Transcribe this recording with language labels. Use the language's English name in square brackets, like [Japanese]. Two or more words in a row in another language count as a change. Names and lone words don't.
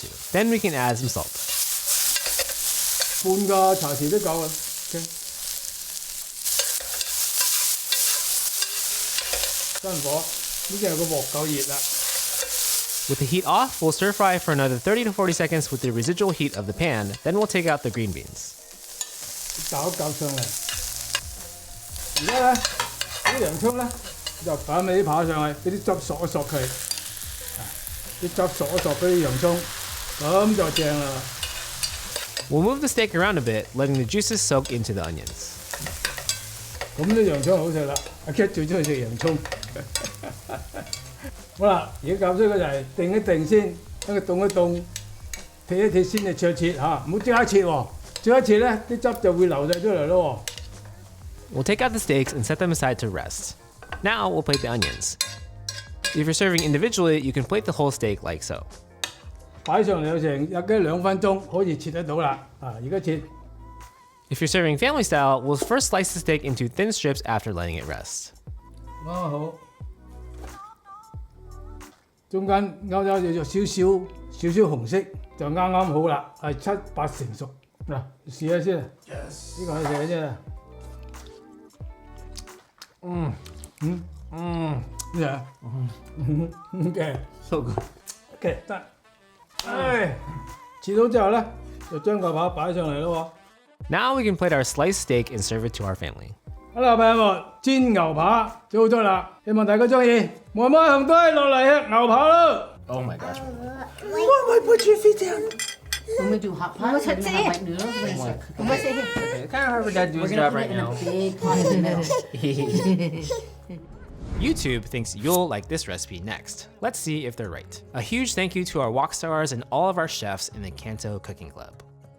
[English] Then we can add some salt. [Cantonese] 半個茶匙都夠啦。新火，呢隻個鑊夠熱啦。 [English] With the heat off, we'll stir fry for another 30 to 40 seconds with the residual heat of the pan, then we'll take out the green beans. [Cantonese] 攪上嚟。而家咧，啲洋葱咧就擺尾扒上去，俾啲汁索一索佢，啲汁索一索嗰啲洋葱，咁就正啦。 [English] We'll move the steak around a bit, letting the juices soak into the onions. [Cantonese] 咁啲洋葱好食啦，阿 Kit 最中意食洋葱。好啦，而家教識佢就係定一定先，等佢凍一凍，撇一撇先就切嚇，唔好即刻切喎，即刻切咧啲汁就會流晒出嚟咯。 [English] We'll take out the steaks and set them aside to rest. Now we'll plate the onions. If you're serving individually, you can plate the whole steak like so. [Cantonese] 擺上嚟有成有2分鐘可以切得到啦。而家切。 [English] If you're serving family style, we'll first slice the steak into thin strips after letting it rest. [Cantonese] 啱好，中間勾有少少紅色，就啱好啦，係7、8成熟。嗱，試下先。呢個係試下先。咩啊 ？OK。 [English] So good. [Cantonese] OK 得。切到之後咧，就將個扒擺上嚟咯。 [English] Now we can plate our sliced steak and serve it to our family. [Cantonese] Hello，朋友們，煎牛扒做好咗啦，希望大家中意。妹妹同都係落嚟吃牛扒咯。 [English] Oh my gosh. Why put your feet down？我們就合拍成合拍 nữa. Okay, kind of hard for Dad to do his job right now. YouTube thinks you'll like this recipe next. Let's see if they're right. A huge thank you to our walk stars and all of our chefs in the CANTO Cooking Club.